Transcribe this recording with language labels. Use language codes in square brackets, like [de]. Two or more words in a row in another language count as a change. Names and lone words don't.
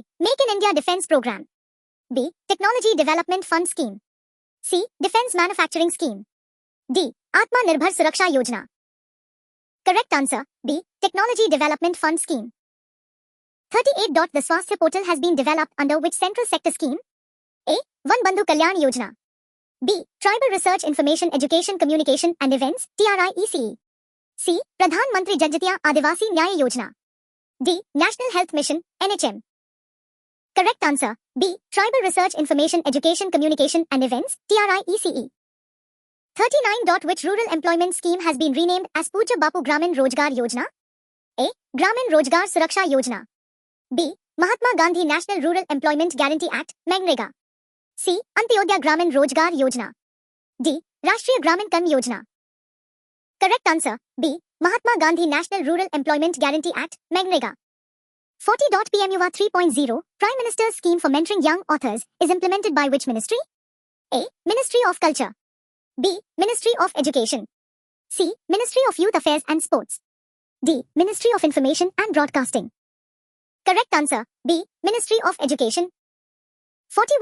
[en] Make in India Defense Program. B. Technology Development Fund Scheme. C. Defense Manufacturing Scheme. D. Atma Nirbhar Suraksha Yojana. Correct answer, B. Technology Development Fund Scheme. 38. The Swasthya Portal has been developed under which central sector scheme? A. Van Bandhu Kalyan Yojana. B. Tribal Research Information Education Communication and Events, TRIECE. C. Pradhan Mantri Janjatiya Adivasi Nyaya Yojana. D. National Health Mission, NHM. Correct answer, B. Tribal Research Information Education Communication and Events, TRIECE. 39. Which rural employment scheme has been renamed as Pujya Bapu Gramin Rojgar Yojana? A. Gramin Rojgar Suraksha Yojana. B. Mahatma Gandhi National Rural Employment Guarantee Act, MGNREGA. C. Antyodaya Gramin Rojgar Yojana. D. Rashtriya Gramin Karm Yojana. Correct answer, B. Mahatma Gandhi National Rural Employment Guarantee Act, MGNREGA. 40. PMUVA 3.0, Prime Minister's Scheme for Mentoring Young Authors, is implemented by which ministry? A. Ministry of Culture. B. Ministry of Education. C. Ministry of Youth Affairs and Sports. D. Ministry of Information and Broadcasting. Correct answer, B. Ministry of Education. 41.